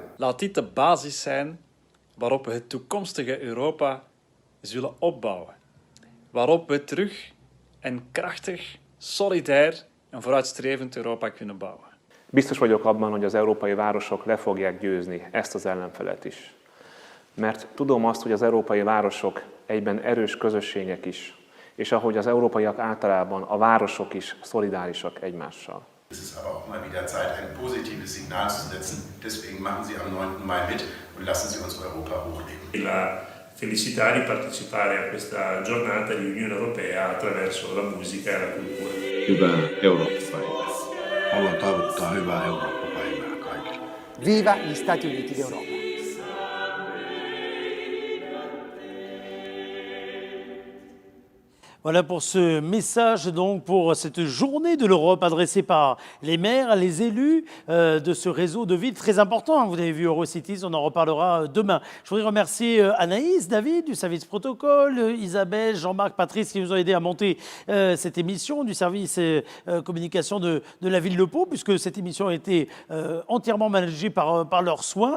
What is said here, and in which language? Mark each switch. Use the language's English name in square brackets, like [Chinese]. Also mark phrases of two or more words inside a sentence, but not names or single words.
[Dutch] Laat dit de basis zijn waarop we het toekomstige Europa zullen opbouwen. Waarop we terug en krachtig solidair en vooruitstrevend Europa kunnen bouwen. [Hungarian] Biztos vagyok abban, hogy az európai városok le fogják győzni ezt az ellenfelet is. Mert tudom azt, hogy az európai városok egyben erős közösségek is, és ahogy az európaiak általában, a városok is szolidárisak egymással. [German] Es ist aber auch mal wieder Zeit, ein positives Signal zu setzen. Deswegen machen Sie am 9. Mai mit und lassen Sie uns Europa hochleben. [Italian] La felicità di partecipare a questa giornata di Unione Europea attraverso la musica e la cultura. [Finnish] Hyvää Eurooppa-päivää. Haluan toivottaa hyvää Eurooppa-päivää kaikille. [Italian] Viva gli Stati Uniti d'Europa! [French] Voilà pour ce message, donc pour cette journée de l'Europe adressée par les maires, les élus de ce réseau de villes très important. Vous avez vu Eurocities, on en reparlera demain. Je voudrais remercier Anaïs, David du service protocole, Isabelle, Jean-Marc, Patrice qui nous ont aidés à monter cette émission du service communication de la ville de Pau, puisque cette émission a été entièrement managée par leurs soins.